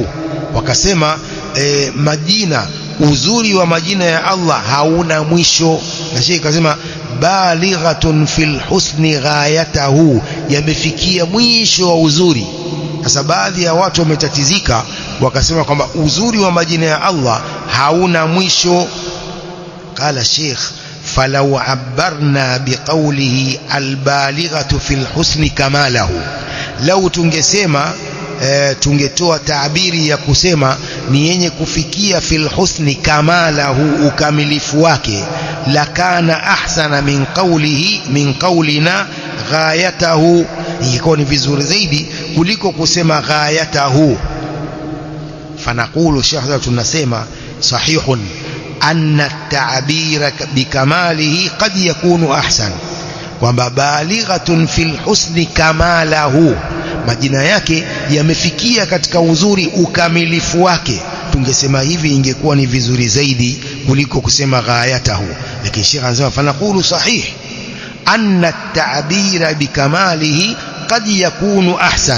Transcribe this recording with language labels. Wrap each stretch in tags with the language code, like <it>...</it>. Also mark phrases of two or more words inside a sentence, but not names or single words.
<sw>Wakasema majina, uzuri wa majina ya Allah hauna mwisho. Na Sheikh akasema</sw> <ar>بالغة في الحسن غايته,</ar> <sw>yamefikia mwisho wa uzuri. Sasa baadhi ya watu wametatizika wakasema kwamba uzuri wa majina ya Allah hauna mwisho.</sw> <ar>Qala Sheikh: فلو عبرنا بقوله البالغة في الحسن كماله.</ar> <sw>لو tungesema tungetoa taabiri ya kusema ni yenye kufikia</sw> <ar>في الحسن كماله,</ar> <sw>ukamilifu wake,</sw> <ar>لكان أحسن من قولنا غايته,</ar> <sw>ingekuwa ni vizuri zaidi kuliko kusema ghayatahu.</sw> <ar>فنقول شهادة, tunasema sahihun أن التعبير بكماله قد يكون أحسن،</ar> <sw>kwamba</sw> <ar>بالغة في الحسن كماله,</ar> <sw>majina yake yamefikia katika uzuri ukamilifu wake. Tungesema hivi ingekuwa ni vizuri zaidi kuliko kusema ghayatahu. Lakini Sheikh anasema</sw> <ar>فنقول صحيح أن التعبير بكماله قد يكون أحسن.</ar>